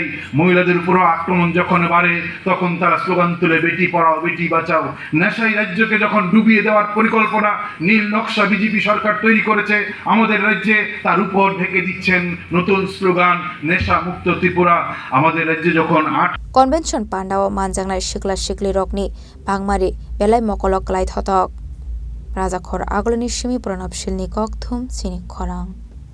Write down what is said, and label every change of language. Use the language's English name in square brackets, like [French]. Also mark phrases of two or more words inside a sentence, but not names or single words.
[Bangla] মহিলাদের উপরও আক্রমণ যখন বাড়ে তখন তারা স্লোগান তুলে [Hindi] बेटी पढ़ाओ बेटी बचाओ। [Bangla] নেশাই রাজ্যকে যখন ডুবিয়ে দেওয়ার পরিকল্পনা নীল নকশা বিজেপি সরকার তৈরি করেছে আমাদের রাজ্যে, তার উপর ঢেকে দিচ্ছেন নতুন স্লোগান নেশা মুক্ত ত্রিপুরা। আমাদের রাজ্যে যখন [Kok Borok] কনভেনশন পান্ডাও মানজাंनाय सिख्ला सिख्ली रकनि बांगमारि बेलाय मकलक लाइथतक राजाखर आगुलिनि सिमी प्रणबशीलनि ककथुम चिनि खरां।